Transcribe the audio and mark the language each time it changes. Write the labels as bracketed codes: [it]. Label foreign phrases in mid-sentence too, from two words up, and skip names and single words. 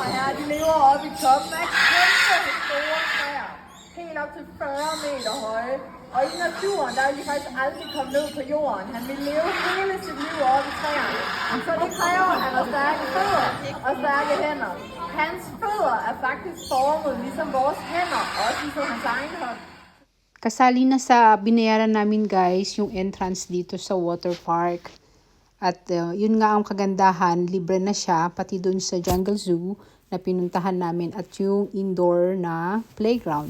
[da] Her, de lever oppe i toppen af kæmpe store træer, helt op til 40 meter høje. Og i naturen, der vil de faktisk aldrig komme ned på jorden. Han vil leve hele sit liv oppe i træerne. Så det kræver, at han har stærke fødder og stærke hænder. Hans fødder er faktisk formet ligesom vores hænder, også ligesom hans egen hånd. [tl] Kasali na sa binayaran namin guys yung entrance dito sa [en] water park. [tl] At yun nga ang kagandahan, libre na siya pati dun sa Jungle Zoo na pinuntahan namin at yung indoor na playground.